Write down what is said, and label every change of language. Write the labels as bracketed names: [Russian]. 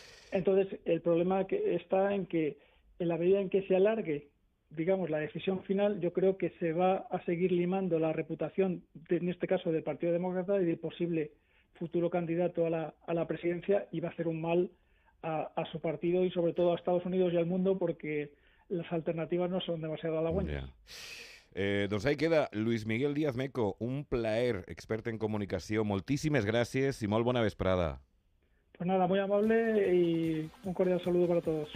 [Spanish] Entonces, el problema que está en que en la medida en que se alargue, digamos, la decisión final, yo creo que se va a seguir limando la reputación, en este caso, del Partido Demócrata y del posible futuro candidato a la presidencia, y va a hacer un mal a su partido y sobre todo a Estados Unidos y al mundo, porque las alternativas no son demasiado halagüeñas. [Catalan] Doncs ahí queda Luis Miguel Díaz Meco, un plaer, expert en comunicació. Moltíssimes gràcies i molt bona vesprada. [Spanish] Pues nada, muy amable y un cordial saludo para todos.